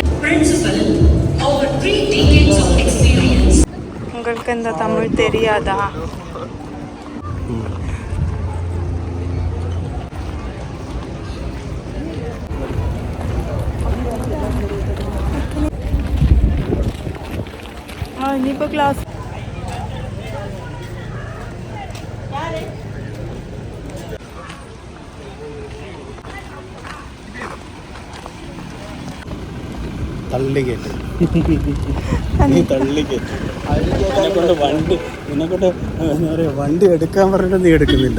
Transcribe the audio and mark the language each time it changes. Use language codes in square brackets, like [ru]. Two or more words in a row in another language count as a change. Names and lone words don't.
[en] பிரின்சிபல் over 3 decades of experience. [ta] உங்களுக்கு இந்த தமிழ் தெரியாதா? [ml] ഇനിയിപ്പോ ക്ലാസ് തള്ളിക്കേറ്റ് തള്ളിക്കേറ്റ് എന്നെക്കൊണ്ട് എന്താ പറയുക വണ്ടി എടുക്കാൻ പറഞ്ഞിട്ട് നീ എടുക്കുന്നില്ല.